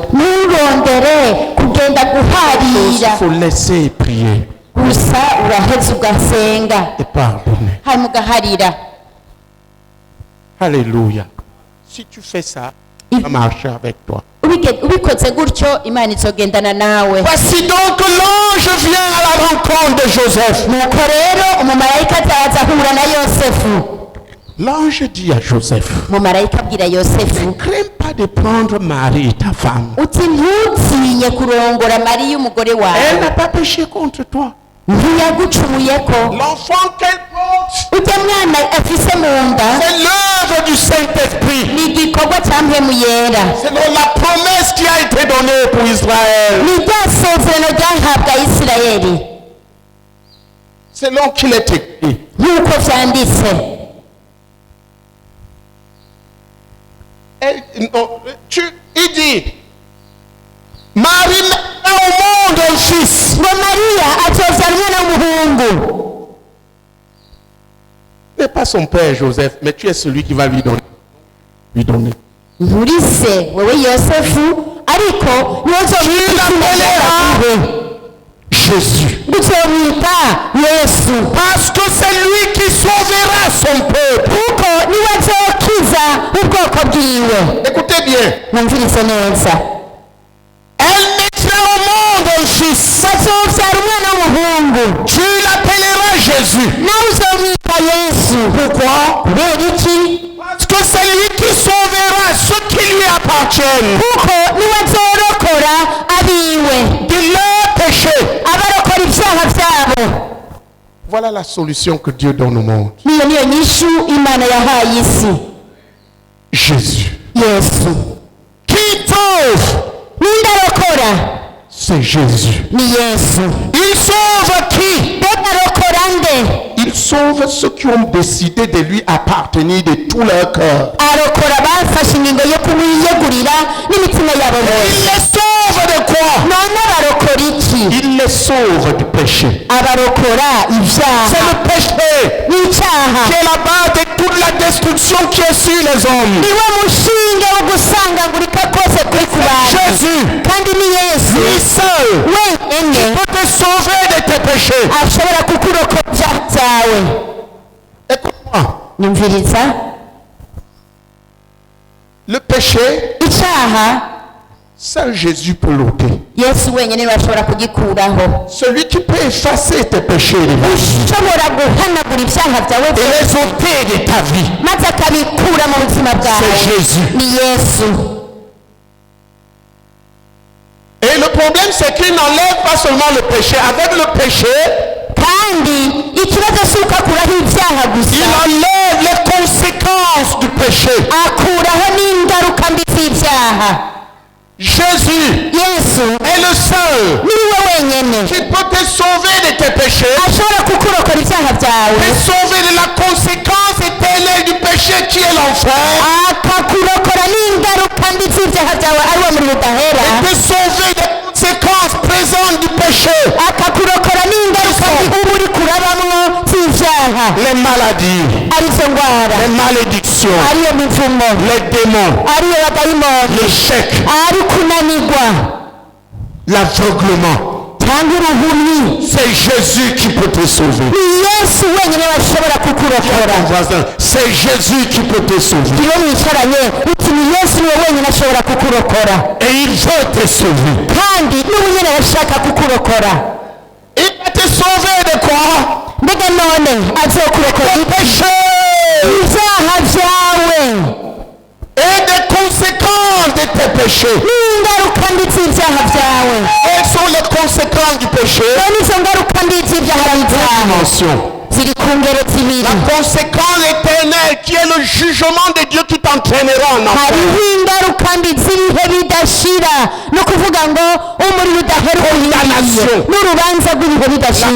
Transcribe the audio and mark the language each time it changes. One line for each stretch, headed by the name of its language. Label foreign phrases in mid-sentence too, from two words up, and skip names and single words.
Rundi: nturondere kugenda
French: Il
Rundi: guharira
French: faut laisser prier
Rundi: gusa uraheza ugasenga
French: et pardonner.
Rundi: hanyuma ugaharira.
French: Alléluia. Si tu fais ça, il va marcher avec toi.
Rundi: ubikoze gutyo Imana izogendana nawe.
French: Voici donc l'ange vient à la rencontre de Joseph.
Rundi: nuko rero umumarayika azaza ahura na Yosefu.
French: L'ange dit à Joseph,
Rundi: umumarayika abwira Yosefu
French: ne crains pas de prendre Marie, ta femme.
Rundi: uti ntutinye kurongora Mariya umugore
French: Elle
Rundi: wawe,
French: n'a pas péché contre toi.
Rundi: ntiyagucumuyeko.
French: L'enfant qu'elle porte,
Rundi: ujya mwana afise mu nda
French: c'est l'œuvre du Saint-Esprit.
Rundi: ni igikorwa cya mpemu yera,
French: C'est donc la promesse qui a été donnée pour Israël.
Rundi: ni rya sezerano ryahabwa Isirayeli
French: C'est donc qu'il est écrit.
Rundi: nk'uko vyanditse.
French: Il dit, Marie met au monde un fils.
Rundi: ngo Mariya azovyara umwana w'umuhungu.
French: Tu n'es pas son père Joseph, mais tu es celui qui va lui donner.
Rundi: nturi se wewe Yosefu, ariko niwe uzomwita
French: Jésus.
Rundi: uzomwita Yesu,
French: Parce que c'est lui qui sauvera son peuple.
Rundi: kuko niwe azokiza ubwoko bwiwe.
French: Écoutez bien.
Rundi: mwumvirize neza.
French: Elle mettra au monde un fils.
Rundi: bazovyara umwana w'umuhungu,
French: Tu l'appelleras Jésus.
Rundi: nawe uzomwita Yesu.
French: Pourquoi?
Rundi: kubera iki?
French: Parce que c'est lui qui sauvera ceux qui lui appartiennent
Rundi: kuko niwe azorokora abiwe,
French: de leurs péchés.
Rundi: abarokora ibyaha byabo.
French: Voilà la solution que Dieu donne au monde.
Rundi: niyo nyishu Imana yahaye isi.
French: Jésus.
Rundi: Yesu
French: Qui sauve?
Rundi: ninde arokora?
French: C'est Jésus.
Rundi: ni Yesu.
French: Il sauve qui?
Rundi: mbega arokora nde?
French: Il Il sauve ceux qui ont décidé de lui appartenir de tout leur cœur.
Rundi: arokora bafashe ingingo yo kumwiyegurira n'imitima yabo
French: Il
Rundi: bose.
French: les sauve de quoi?
Rundi: none barokora iki?
French: Il les sauve du péché.
Rundi: abarokora
French: C'est
Rundi: ibyaha
French: le péché
Rundi: n'icyaha.
French: qui est la base de toute la destruction qui est sur les hommes.
Rundi: niwe mushinge wo gusangagurika kose kuri ku bantu.
French: Jésus,
Rundi: kandi ni yesu
French: lui seul,
Rundi: wenyine
French: peut te sauver de tes péchés.
Rundi: ashobora kukurokora ibyaha byawe.
French: Écoute-moi.
Rundi: nyumviriza,
French: Le péché,
Rundi: icyaha
French: seul Jésus peut l'ôter.
Rundi: yesu wenyine niwe ashobora kugikuraho.
French: Celui qui peut effacer tes péchés les vies,
Rundi: ushobora guhanagura ibyaha byawe
French: et les ôter de ta vie,
Rundi: maze akabikura mu buzima
French: c'est
Rundi: bwawe.
French: Jésus.
Rundi: ni yesu.
French: Et le problème, c'est qu'il n'enlève pas seulement le péché. Avec le péché,
Rundi: kandi ikibazo si uko akuraho ibyaha
French: il
Rundi: gusa,
French: enlève les conséquences du péché.
Rundi: akuraho n'ingaruka mbi z'ibyaha.
French: Jésus
Rundi: yesu
French: est le seul
Rundi: niwe wenyine
French: qui peut te sauver de tes péchés,
Rundi: ashobora kukurokora ibyaha byawe,
French: te sauver de la conséquence éternelle du péché qui est l'enfer,
Rundi: akakurokora n'ingaruka mbi z'ibyaha byawe ari wo muri budahera,
French: te sauver des conséquences présentes du péché,
Rundi: akakurokora n'ingaruka mbi uba uri kurabamwo z'ibyaha,
French: les maladies,
Rundi: arizo ndwara,
French: les malédictions,
Rundi: ariyo mivumo,
French: les démons,
Rundi: ariyo badayimoni,
French: l'échec,
Rundi: ari kunanirwa
French: l'aveuglement.
Rundi: cyangwa uruhumyi.
French: C'est Jésus qui peut te sauver.
Rundi: ni yesu wenyine washobora kukurokora.
French: Ton voisin, c'est Jésus qui peut te sauver.
Rundi: iyo mwicaranye uti ni yesu niwe wenyine ashobora kukurokora,
French: Et il veut te sauver.
Rundi: kandi niwe nyine arashaka kukurokora.
French: Il va te sauver de quoi?
Rundi: mbega none azokurokora
French: Des péchés
Rundi: ibyaha byawe
French: et des conséquences de tes péchés.
Rundi: n'ingaruka mbi z'ibyaha byawe.
French: Quelles sont les conséquences du péché?
Rundi: none izo ngaruka mbi z'ibyaha byawe
French: Dimension.
Rundi: ziri ku ngero zibiri.
French: La conséquence éternelle qui est le jugement de Dieu qui t'entraînera en enfer.
Rundi: hariho ingaruka mbi z'ibihe bidashira, ni ukuvuga ngo umuriro udaheruka
French: Condamnation.
Rundi: n'urubanza rw'ibihe bidashira,